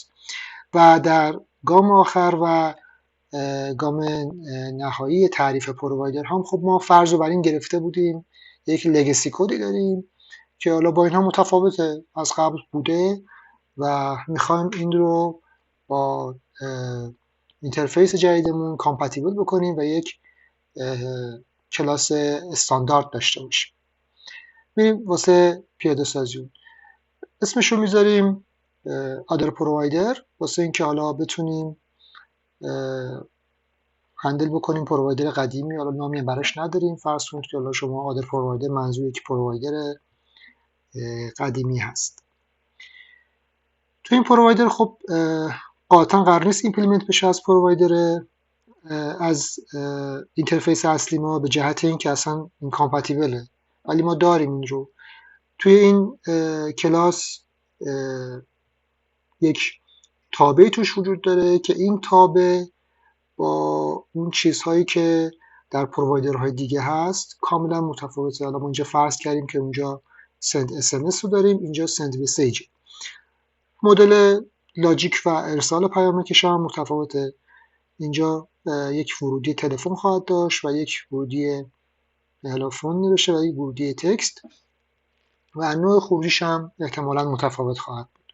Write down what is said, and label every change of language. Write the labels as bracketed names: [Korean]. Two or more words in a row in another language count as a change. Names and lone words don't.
[Persian] و در گام آخر و گام نهایی تعریف پرووایدر هم خب ما فرض رو بر این گرفته بودیم یک [English] legacy code [Persian] داریم که حالا با اینها متفاوته، از قبل بوده و میخوایم این رو با اینترفیس جدیدمون کامپتیبل بکنیم و یک کلاس استاندارد داشته باشیم. میریم واسه پیاده سازی. اسمش رو میذاریم [English] other provider [Persian] واسه اینکه حالا بتونیم هندل بکنیم پرووایدر قدیمی. حالا نامی براش نداریم، فرض کنید که حالا شما [English] other provider [Persian] منظور یک پرووایدر قدیمی هست. تو این پرووایدر خب قاطعا قرار نیست ایمپلیمنت بشه از پرووایدر از اینترفیس اصلی ما به جهت اینکه اصلا این کامپتیبله، ولی ما داریم این رو. توی این کلاس یک تابعی توش وجود داره که این تابع با اون چیزهایی که در پرووایدرهای دیگه هست کاملا متفاوته. حالا ما اینجا فرض کردیم که اونجا [English] send SMS [Persian] رو داریم، اینجا [English] send message. [Persian] مدل لاجیک و ارسال پیامکش هم متفاوته. اینجا یک ورودی تلفن خواهد داشت و یک ورودی هلوفون نوشته و یک ورودی تکست و نوع خروجیش هم احتمالاً متفاوت خواهد بود.